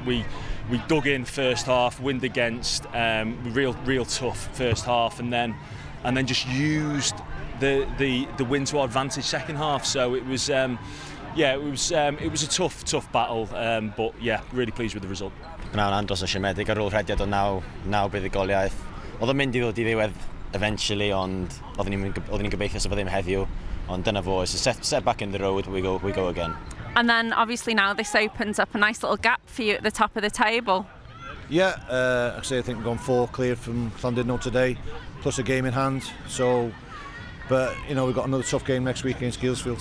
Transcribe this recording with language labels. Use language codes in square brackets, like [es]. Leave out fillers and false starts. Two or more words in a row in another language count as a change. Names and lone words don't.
[en] We dug in first half, wind against, real tough first half, and then just used the win to our advantage second half. So it was it was a tough battle, but yeah, really pleased with the result. [cy] Gwnawn andros o siomedig ar ôl rhediad o 9 buddugoliaeth. Oedd o'n mynd I ddod I ddiwedd eventually, ond oedden ni'n gobeithio sef o ddim heddiw. Ond dyna fo, [en] it's a set back in the road, we go again. And then obviously now this opens up a nice little gap for you at the top of the table. Yeah, I think we've gone 4 clear from Llandudno today, plus a game in hand. So, but we've got another tough game next week against Guilsfield.